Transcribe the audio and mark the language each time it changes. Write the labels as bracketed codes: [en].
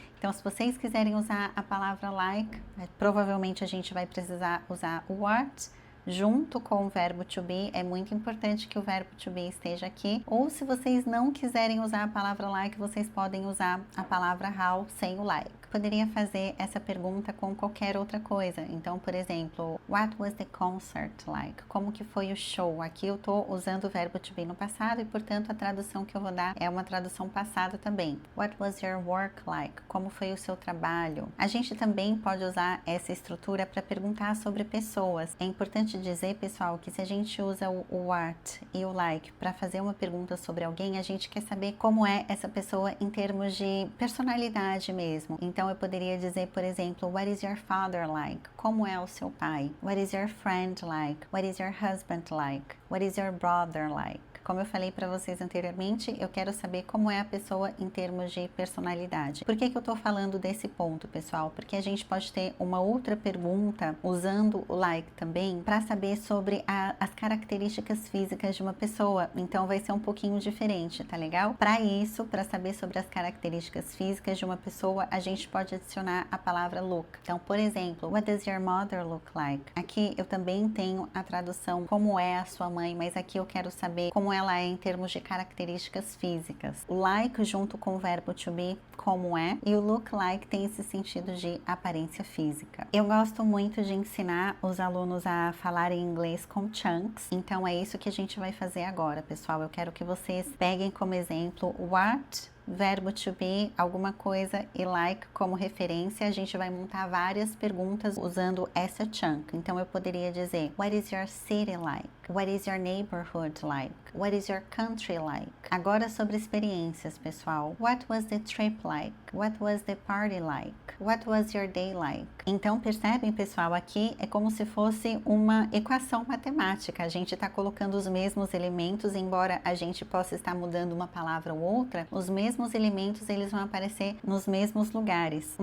[pt] Então, se vocês quiserem usar a palavra like, provavelmente a gente vai precisar usar o what junto com o verbo to be. É muito importante que o verbo to be esteja aqui. Ou se vocês não quiserem usar a palavra like, vocês podem usar a palavra how sem o like. Poderia fazer essa pergunta com qualquer outra coisa. Então, por exemplo, [en] what was the concert like? [pt] Como que foi o show? Aqui eu tô usando o verbo to be no passado e, portanto, a tradução que eu vou dar é uma tradução passada também. [en] What was your work like? [pt] Como foi o seu trabalho? A gente também pode usar essa estrutura para perguntar sobre pessoas. É importante dizer, pessoal, que se a gente usa o what e o like para fazer uma pergunta sobre alguém, a gente quer saber como é essa pessoa em termos de personalidade mesmo. Então, eu poderia dizer, por exemplo, [en] what is your father like? [pt] Como é o seu pai? [en] What is your friend like? What is your husband like? What is your brother like? [pt] Como eu falei para vocês anteriormente, eu quero saber como é a pessoa em termos de personalidade. Por que eu tô falando desse ponto, pessoal? Porque a gente pode ter uma outra pergunta usando o like também para saber sobre as características físicas de uma pessoa. Então vai ser um pouquinho diferente, tá legal? Para isso, para saber sobre as características físicas de uma pessoa, a gente pode adicionar a palavra look. Então, por exemplo, [en] what does your mother look like? [pt] Aqui eu também tenho a tradução como é a sua mãe, mas aqui eu quero saber como ela é em termos de características físicas. O like junto com o verbo to be, como é, e o look like tem esse sentido de aparência física. Eu gosto muito de ensinar os alunos a falar em inglês com chunks, então é isso que a gente vai fazer agora, pessoal. Eu quero que vocês peguem como exemplo what verbo to be, alguma coisa e like como referência, a gente vai montar várias perguntas usando essa chunk. Então eu poderia dizer: [en] What is your city like? What is your neighborhood like? What is your country like? [pt] Agora sobre experiências, pessoal. [en] What was the trip like? What was the party like? What was your day like? [pt] Então percebem, pessoal, aqui é como se fosse uma equação matemática. A gente está colocando os mesmos elementos, embora a gente possa estar mudando uma palavra ou outra, os mesmos elementos eles vão aparecer nos mesmos lugares.